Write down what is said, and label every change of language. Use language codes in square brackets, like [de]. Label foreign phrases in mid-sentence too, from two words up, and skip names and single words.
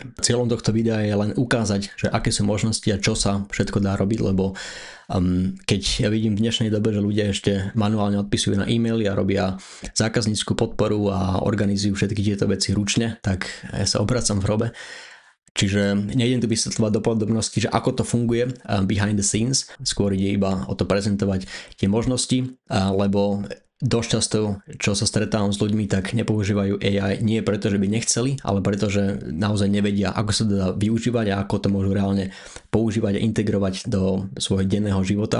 [sk] Cieľom tohto videa je len ukázať, že aké sú možnosti a čo sa všetko dá robiť, lebo keď ja vidím v dnešnej dobe, že ľudia ešte manuálne odpisujú na e-maily a robia zákaznícku podporu a organizujú všetky tieto veci ručne, tak ja sa obracam v hrobe. Čiže nejdem tu vysvetľovať do podrobností, že ako to funguje [en] behind the scenes, [sk] skôr ide iba o to prezentovať tie možnosti, lebo dosť často, čo sa stretávam s ľuďmi, tak nepoužívajú AI nie preto, že by nechceli, ale preto, že naozaj nevedia, ako sa to dá využívať a ako to môžu reálne používať a integrovať do svojho denného života.